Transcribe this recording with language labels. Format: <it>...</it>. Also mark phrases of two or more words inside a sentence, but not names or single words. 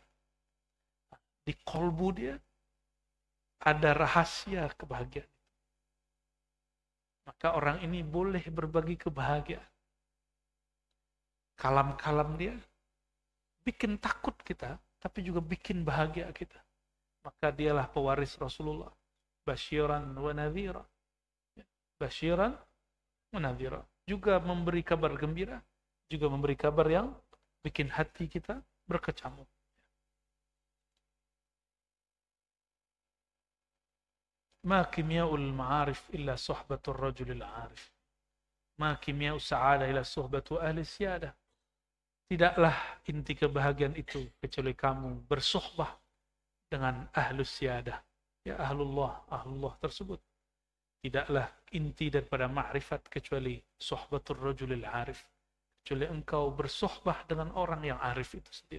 <id>Di kolbu dia ada rahasia kebahagiaan. Maka orang ini boleh berbagi kebahagiaan. Kalam-kalam dia bikin takut kita, tapi juga bikin bahagia kita. Maka dialah pewaris Rasulullah.</id> <ar>بشيرا ونذيرا. بشيرا ونذيرا.</ar> <id>Juga memberi kabar gembira, juga memberi kabar yang bikin hati kita berkecamuk.</id> <ar>ما كيمياء المعارف إلا صحبة الرجل العارف. ما كيمياء السعادة إلا صحبة أهل السيادة.</ar> <id>Tidaklah inti kebahagiaan itu kecuali kamu bersuhbah dengan</id> <ar>أهل السيادة.</ar> <id>Ya ahlullah tersebut. Tidaklah inti daripada ma'rifat kecuali</id> <ar>صحبة الرجل العارف.</ar> <id>Kecuali engkau bersuhbah dengan orang yang arif itu sendiri.</id>